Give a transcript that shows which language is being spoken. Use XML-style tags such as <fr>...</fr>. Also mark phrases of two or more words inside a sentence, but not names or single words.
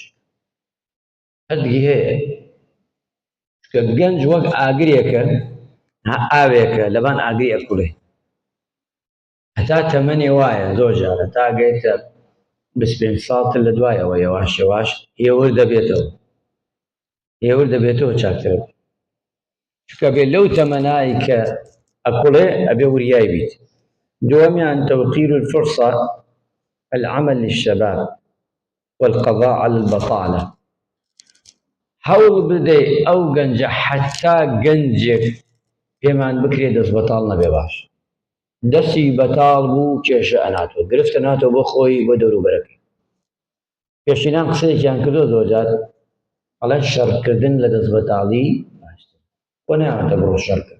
<ckb>هەردگی هەیە، چونکە گەنج وەک ئاگرێکە، ئاوێکە لەبان ئاگری ئەکوڵێ، هەتا تەمەنێ وایە زۆر جار هەتا گەیتە 25 ساڵتر لە دوایەوە یەواش یەواش هێور دەبێتەوە، هێور دەبێتەوە چاکتر، چونکە بێت لەو تەمەنایی کە ئەکوڵێ ئەبێ وریای بیت.</ckb> <ar>دووەمیان توقیر الفرصة العمل للشباب والقضاء على البطالة.</ar> <ckb>هەوڵ بدەی ئەو گەنجە حەتا گەنجێک پێمان بکرێ دەست بەتاڵ نەبێ باش. دەستی بەتاڵ بوو کێشە ئەناتوە، گرفتە ناتەوە بۆ خۆی بۆ دەوروبەرەکەی. پێشینان قسەیەکیان کردۆ زۆر جار، ئەڵێن شەڕکردن لە دەست بەتاڵی باشتر، خۆ نایەوێتە بڕۆ شەڕکرد.</ckb>